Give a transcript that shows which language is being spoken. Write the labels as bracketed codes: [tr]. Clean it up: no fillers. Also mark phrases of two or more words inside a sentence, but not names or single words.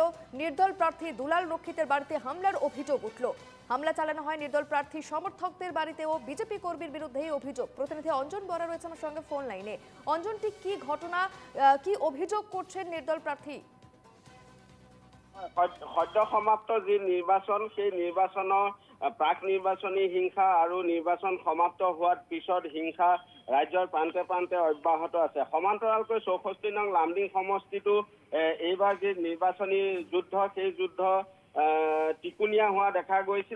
[bn] নির্দল প্রার্থী দুলাল রক্ষিতের বাড়িতে হামলার অভিযোগ উঠল। হামলা চালানো হয় নির্দল প্রার্থী সমর্থকদের বাড়িতেও। বিজেপি কর্মীর বিরুদ্ধে এই অভিযোগ। প্রতিনিধি অঞ্জন বরা রয়েছে আমার সঙ্গে ফোন লাইনে। অঞ্জন, ঠিক কি ঘটনা, কি অভিযোগ করছেন নির্দল প্রার্থী? [as] সদ্য সমাপ্ত যি নিৰ্বাচন, সেই নিৰ্বাচনৰ প্ৰাক নিৰ্বাচনী হিংসা আৰু নিৰ্বাচন সমাপ্ত হোৱাৰ পিছত হিংসা ৰাজ্যৰ প্ৰান্তে প্ৰান্তে অব্যাহত আছে। সমান্তৰালকৈ 64 নং লামডিং সমষ্টিটো এইবাৰ যি নিৰ্বাচনী যুদ্ধ, সেই যুদ্ধ টিকুনিয়া হোৱা দেখা গৈছিলে।